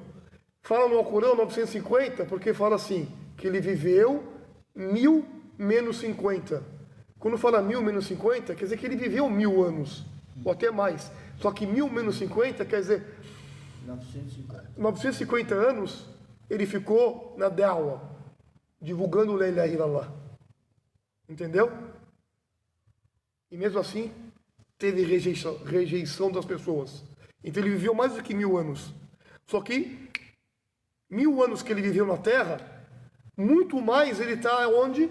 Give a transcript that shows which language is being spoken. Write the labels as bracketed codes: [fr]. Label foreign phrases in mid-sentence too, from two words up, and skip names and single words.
[pt] Fala no Alcorão 950, porque fala assim, que ele viveu 1000 menos 50. Quando fala 1000 menos 50, quer dizer que ele viveu 1000 anos, ou até mais. Só que 1000 menos 50 quer dizer 950 anos ele ficou na da'wa, divulgando [ar] لا إله إلا الله. [pt] Entendeu? E mesmo assim, teve rejeição das pessoas. Então ele viveu mais do que 1000 anos. Só que 1000 anos que ele viveu na Terra, muito mais ele está onde?